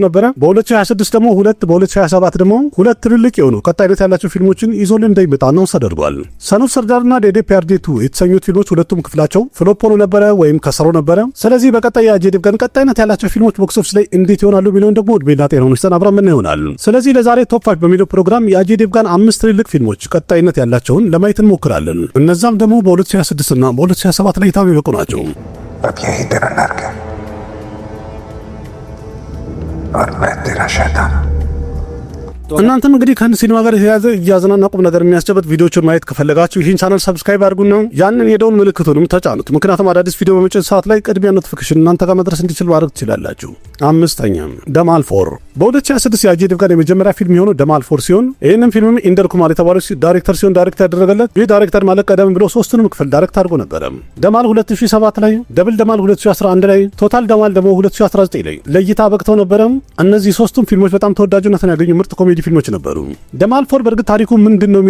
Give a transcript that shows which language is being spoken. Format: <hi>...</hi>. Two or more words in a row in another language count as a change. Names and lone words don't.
<am>ነበረ። በ2026 ደግሞ ሁለት፣ በ2027 ደግሞ ሁለት ትልልቅ የሆኑ ቀጣይነት ያላቸው ፊልሞችን ይዞልን እንደሚመጣ ነው ተደርጓል። ሰን ኦፍ ሰርዳርና ዴዴ ፒያርዴቱ የተሰኙት ፊልሞች ሁለቱም ክፍላቸው ፍሎፕ ሆኖ ነበረ ወይም ከሰሩ ነበረ። ስለዚህ በቀጣይ የአጀይ ዴቭጋን ቀጣይነት ያላቸው ፊልሞች</am> <en>box office</en> <am>ላይ እንዴት ይሆናሉ የሚለውን ደግሞ እድሜና ጤናውን ይስጠን አብረን ምን ይሆናል። ስለዚህ ለዛሬ ቶፕ 5 በሚለው ፕሮግራም የአጀይ ዴቭጋን አምስት ትልልቅ ፊልሞች ቀጣይነት ያላቸውን ለማየት እንሞክራለን። እነዛም ደግሞ በ2026 እና በ2027 ላይ ታም ይበቁ ናቸው።</am> <hi>और मैं तेरा शैतान।</hi> <am>እናንተም እንግዲህ ከአንድ ሲኒማ ጋር የተያዘ እያዝናና ቁም ነገር የሚያስጨበጥ ቪዲዮዎችን ማየት ከፈለጋችሁ ይህን ቻናል ሰብስክራይብ አድርጉና ያንን የደውል ምልክቱንም ተጫኑት። ምክንያቱም አዳዲስ ቪዲዮ በመጨረስ ሰዓት ላይ ቅድሚያ ኖቲፊኬሽን እናንተ ጋር መድረስ እንዲችል ማድረግ ትችላላችሁ። አምስተኛም ደማል ፎር በ2026 የአጀይ ዴቭጋን የመጀመሪያ ፊልም የሆነው ደማል ፎር ሲሆን ይህንም ፊልምም ኢንደር ኩማር የተባለው ዳይሬክተር ሲሆን ዳይሬክት ያደረገለት ይህ ዳይሬክተር ማለት ቀደም ብሎ ሶስቱንም ክፍል ዳይሬክት አድርጎ ነበረ። ደማል 2007 ላይ፣ ደብል ደማል 2011 ላይ፣ ቶታል ደማል ደግሞ 2019 ላይ ለእይታ በቅተው ነበረ። እነዚህ ሶስቱም ፊልሞች በጣም ተወዳጅነትን ያገኙ ምርጥ ኮሜዲ ፊልሞች ነበሩ። ደማል ፎር በእርግጥ ታሪኩ ምንድን ነው</am>